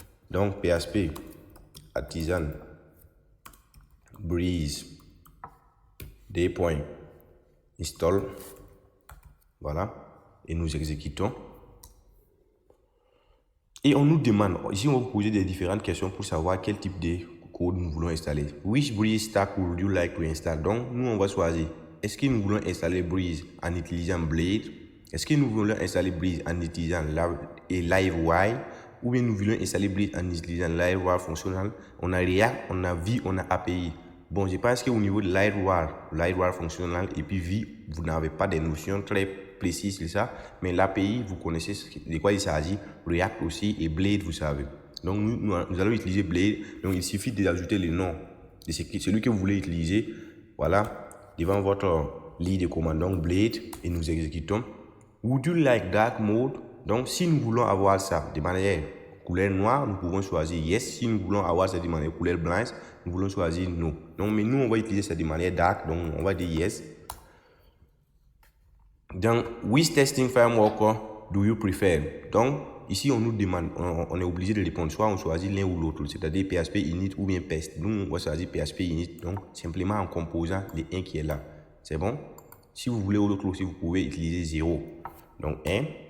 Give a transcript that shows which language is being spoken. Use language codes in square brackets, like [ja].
[fr] Donc PHP Artisan Breeze install, voilà, et nous exécutons. Et on nous demande, ici on va vous poser des différentes questions pour savoir quel type de code nous voulons installer. [en] Which Breeze stack would you like to install? [fr] Donc nous on va choisir, est-ce que nous voulons installer Breeze en utilisant Blade? Est-ce que nous voulons installer Breeze en utilisant Livewire? Ou bien nous voulons installer Breeze en utilisant Livewire fonctionnel? On a React, on a Vue, on a API. Bon, je pense qu'au niveau de Livewire fonctionnel et puis Vue, vous n'avez pas des notions très précises sur ça. Mais l'API, vous connaissez de quoi il s'agit. React aussi et Blade, vous savez. Donc, nous allons utiliser Blade. Donc, il suffit d'ajouter le nom de celui que vous voulez utiliser. Voilà, devant votre ligne de commande, donc Blade, et nous exécutons. [en] Would you like dark mode? [fr] Donc, si nous voulons avoir ça de manière couleur noire, nous pouvons choisir yes. Si nous voulons avoir ça de manière couleur blanche, nous voulons choisir no. Donc, mais nous, on va utiliser ça de manière dark. Donc, on va dire yes. [en] Donc, which testing framework do you prefer? Donc, [fr] ici, on nous demande, on est obligé de répondre. Soit on choisit l'un ou l'autre, c'est-à-dire PHP init ou bien PEST. Nous, on va choisir PHP init, donc simplement en composant les 1 qui est là. C'est bon? Si vous voulez l'autre aussi, vous pouvez utiliser 0. Donc 1.